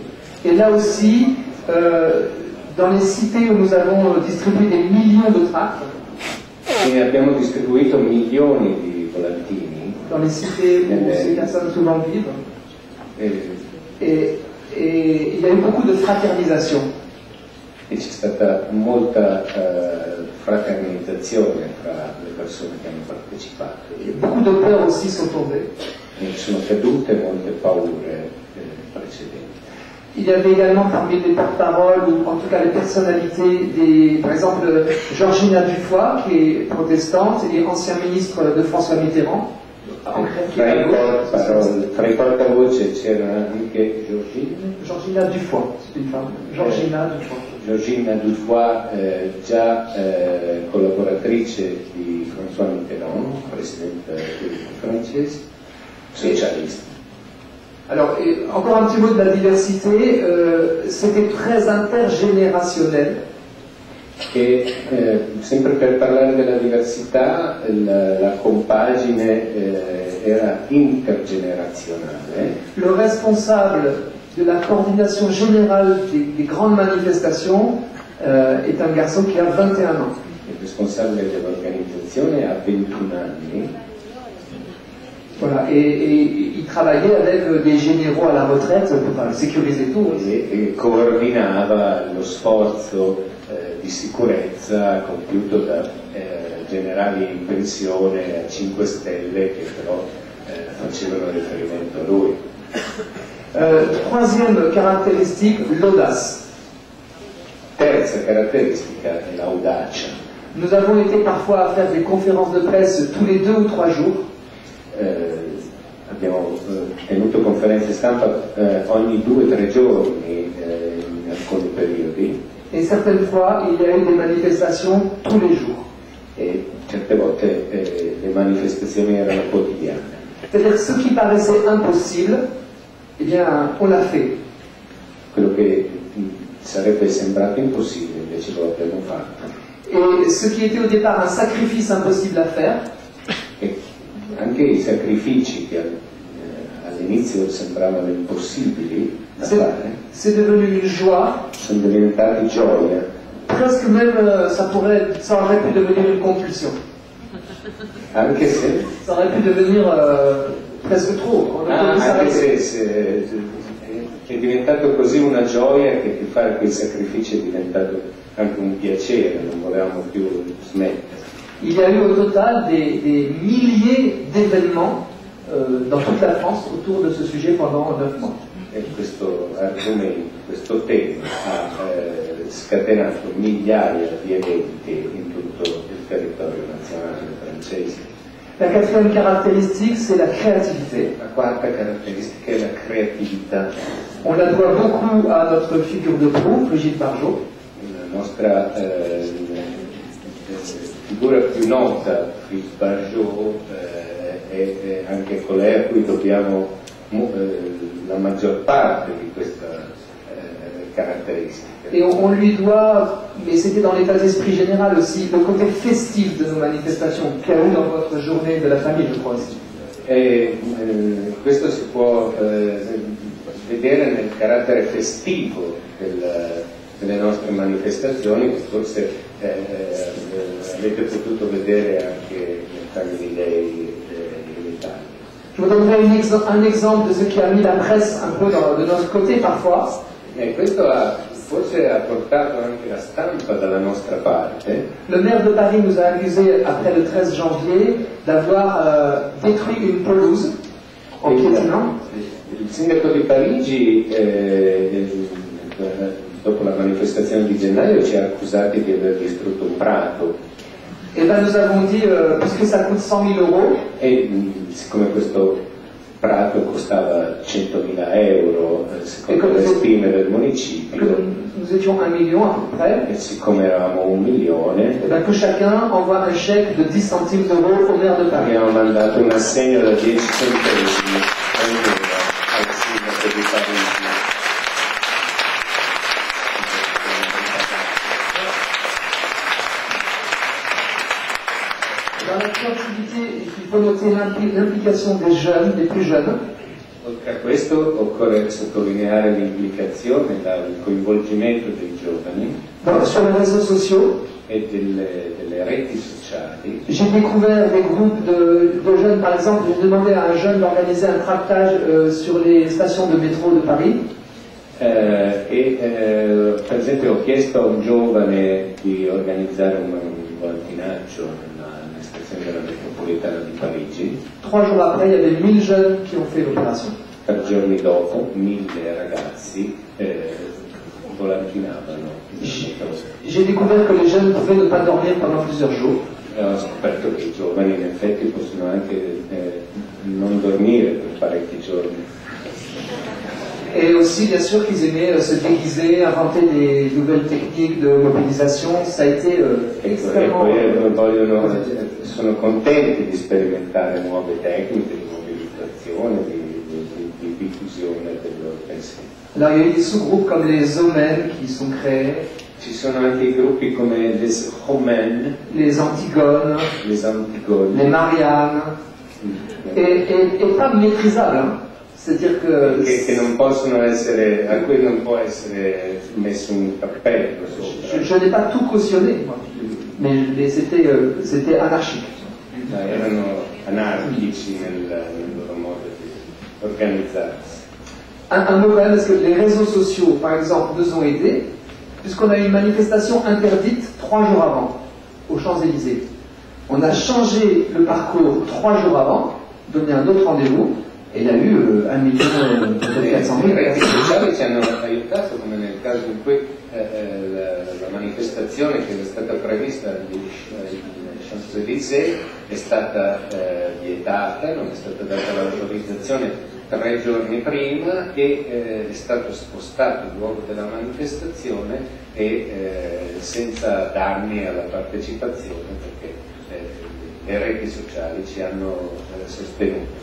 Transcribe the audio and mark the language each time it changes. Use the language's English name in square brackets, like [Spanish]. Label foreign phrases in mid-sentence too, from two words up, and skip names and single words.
[French] Et là aussi, dans les cités où nous avons distribué des millions de tracts, [Italian] e abbiamo distribuito milioni di volantini [French] dans les cités où ces personnes souvent vivent, et il y a eu beaucoup de fraternisation. [Italian] E c'è stata molta fraternizzazione tra le persone che hanno partecipato. [French] Beaucoup de peurs aussi sont tombées. [Italian] E sono cadute molte paure precedenti. [French] Il y avait également parmi les porte-paroles, ou en tout cas les personnalités, par exemple Georgina Dufoy, qui est protestante et ancien ministre de François Mitterrand. [Italian] Tra i portavoce c'era anche Georgina Dufoy, [French] c'est une femme. [Italian] Georgina Dufoy, già collaboratrice di François Mitterrand, presidente francese, [French] socialiste. Alors, encore un petit mot de la diversité, c'était très intergénérationnel. [Italian] E sempre per parlare della diversità, la compagine era intergenerazionale. [French] Le responsable de la coordination générale des grandes manifestations est un garçon qui a 21 ans. [Italian] Il responsabile dell'organizzazione ha 21 anni. [French] Voilà, et il travaillait avec des généraux à la retraite pour sécuriser tout. [Italian] E coordinava lo sforzo di sicurezza compiuto da generali in pensione a 5 Stelle che però facevano riferimento a lui. [French] Troisième caractéristique, l'audace. [Italian] Terza caratteristica è l'audacia. [French] Nous avons été parfois à faire des conférences de presse tous les 2 ou 3 jours. [Italian] Abbiamo tenuto conferenze stampa ogni 2 o 3 giorni in alcuni periodi. [French] Et certaines fois, il y a eu des manifestations tous les jours. [Italian] E certe volte le manifestazioni erano quotidiane. [French] C'est-à-dire que ce qui paraissait impossible, eh bien, on l'a fait. [Italian] Quello che sarebbe sembrato impossibile, invece lo abbiamo fatto. [French] Et ce qui était au départ un sacrifice impossible à faire, [Italian] E anche i sacrifici che all'inizio sembravano impossibili da fare [French] c'est devenu une joie. [Italian] sono diventati gioia. [French] Presque même, ça aurait pu devenir une compulsion. [Italian] Anche se [French] Ça aurait pu devenir presque trop. [Italian] anche se è diventato così una gioia che fare quei sacrifici è diventato anche un piacere, non volevamo più smettere. [French] Il y a eu au total des milliers d'événements dans toute la France autour de ce sujet pendant 9 mois. [Italian] E questo argomento, questo tema ha scatenato migliaia di eventi in tutto il territorio nazionale francese. [French] La quatrième caractéristique, c'est la créativité. [Italian] La quarta caratteristica è la creatività. [French] On la doit beaucoup à notre figure de proue, Brigitte Bardot. [Italian] La nostra figura più nota, Brigitte Bardot, è anche colei a cui dobbiamo la maggior parte di questa caratteristiche. [French] Et on lui doit, mais c'était dans l'état d'esprit général aussi, le côté festif de nos manifestations, qu'il y a eu dans votre journée de la famille, je crois aussi. [Italian] E questo si può vedere nel carattere festivo delle nostre manifestazioni, che forse avete potuto vedere anche nel Family Day in Italia. [French] Je vous donnerai un exemple de ce qui a mis la presse un peu de notre côté parfois. [Italian] E questo forse ha portato anche la stampa dalla nostra parte. [French] Le maire de Paris nous a accusé, après le 13 janvier, d'avoir détruit une pelouse en piétinant. [Italian] Il sindaco di Parigi, dopo la manifestazione di gennaio, ci ha accusati di aver distrutto un prato. [French] Et ben nous avons dit, puisque ça coûte 100 000 euros, [Italian] E siccome questo prato costava 100.000 euro, secondo le stime del municipio, [French] nous étions 1 million à peu près, [Italian] e siccome eravamo 1 milione, [French] et ben que chacun envoie un chèque de 10 centimes d'euros au maire de Paris. [Italian] abbiamo mandato un assegno da 10 centesimi al sindaco di Parigi. [French] Dans la créativité, il faut noter l'implication des jeunes, des plus jeunes. [Italian] Oltre a questo occorre sottolineare l'implicazione, il coinvolgimento dei giovani [French] Sur les réseaux sociaux, [Italian] e delle reti sociali. [French] j'ai découvert des groupes de jeunes, par exemple, j'ai demandé à un jeune d'organiser un tractage sur les stations de métro de Paris. [Italian] Per esempio ho chiesto a un giovane di organizzare un volantinaggio nella stazione della metropolitana di Parigi. [French] 3 jours après, il y avait 1000 jeunes qui ont fait l'opération. [Italian] 3 giorni dopo 1000 ragazzi volantinavano. [French] J'ai découvert que les jeunes pouvaient ne pas dormir pendant plusieurs jours. [Italian] E ho scoperto che i giovani in effetti possono anche non dormire per parecchi giorni. [French] Et aussi, bien sûr, qu'ils aimaient se déguiser, inventer des nouvelles techniques de mobilisation. Ça a été extrêmement... [Italian] E poi sono contenti di sperimentare nuove tecniche di mobilitazione, di diffusione del loro pensiero. [French] Alors, il y a eu des sous-groupes comme les Omen qui sont créés, [Italian] Ci sono anche i gruppi come les Romaines, [French] les Antigones, [Italian] les Antigones, [French] les Mariannes, et pas maîtrisables. Hein. C'est-à-dire que... [Italian] che non possono essere, a cui non può essere messo un cappello sopra. [French] Je n'ai pas tout cautionné, moi. Mais c'était anarchique. [Italian] Erano anarchici nel loro modo di organizzarsi. [French] Un mot quand même, parce que les réseaux sociaux, par exemple, nous ont aidés, puisqu'on a eu une manifestation interdite 3 jours avant, aux Champs-Élysées. On a changé le parcours 3 jours avant, donné un autre rendez-vous, e il y a eu 1 million, peut-être 400 000. [Italian] Le reti sociali ci hanno aiutato, come nel caso in cui la manifestazione che era stata prevista agli Champs-Élysées è stata vietata, non è stata data l'autorizzazione 3 giorni prima e è stato spostato il luogo della manifestazione e senza danni alla partecipazione, perché le reti sociali ci hanno sostenuto.